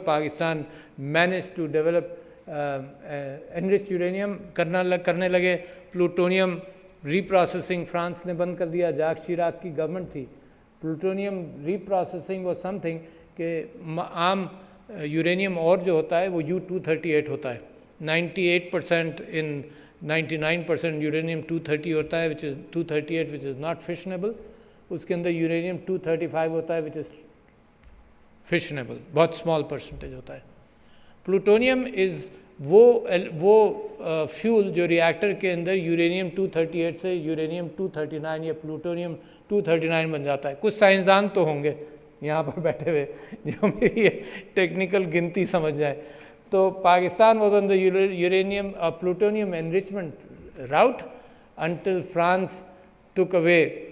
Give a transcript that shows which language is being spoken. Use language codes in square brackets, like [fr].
[en] Pakistan manage to develop enrich uranium [ur] کرنے لگے. Plutonium ری processing France نے بند کر دیا، جاک شیراک کی گورنمنٹ تھی. [en] plutonium reprocessing was something [ur] کہ عام یورینیم اور جو ہوتا ہے وہ U-238 ہوتا ہے. [en] 98% ان 99% [ur] یورینیم 230 ہوتا ہے، [en] which is 238 which is not fissionable. [ur] اس کے اندر یورینیم 235 ہوتا ہے [en] which is fissionable، [ur] بہت اسمال پرسنٹیج ہوتا ہے. پلوٹونیم از وہ فیول جو ریئیکٹر کے اندر یورینیم 238 سے یورینیم 239 یا پلوٹونیم 239 بن جاتا ہے. کچھ سائنسدان تو ہوں گے یہاں پر بیٹھے ہوئے جو میری یہ ٹیکنیکل گنتی سمجھ جائے. [en] تو Pakistan was on the uranium plutonium enrichment route until France took away.